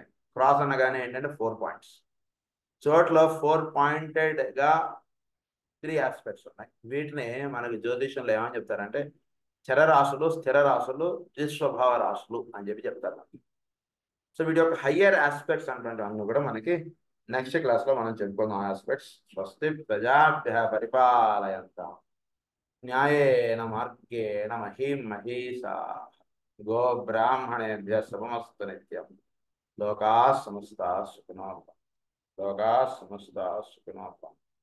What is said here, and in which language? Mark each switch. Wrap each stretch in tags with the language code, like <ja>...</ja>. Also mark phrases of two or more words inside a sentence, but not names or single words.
<te>క్రాస్ అనగానే ఏంటంటే 4 పాయింట్స్. చోట్లో 4 పాయింటెడ్గా 3 ఆస్పెక్ట్స్ ఉన్నాయి. వీటిని మనకి జ్యోతిషంలో ఏమని చెప్తారంటే చరరాశులు, స్థిర రాశులు, ద్విస్వభావ రాశులు అని చెప్పి చెప్తారు మనకి. సో వీటి యొక్క</te> <en>higher aspects</en> <te>అంటే అన్ని కూడా మనకి</te> <en>next classలో</en> <te>మనం చెప్పుకుందాం ఆస్పెక్ట్స్.</te> <sa>స్వస్తి ప్రజాభ్య పరిపాలయంతాం న్యాయేన మార్గేణ మహీం మహీషా గో బ్రాహ్మణేభ్య శుభమస్తు నిత్యం. లోకా సమస్తా సుఖినో భవంతు. లోకా సమస్తా సుఖినో భవంతు.</sa>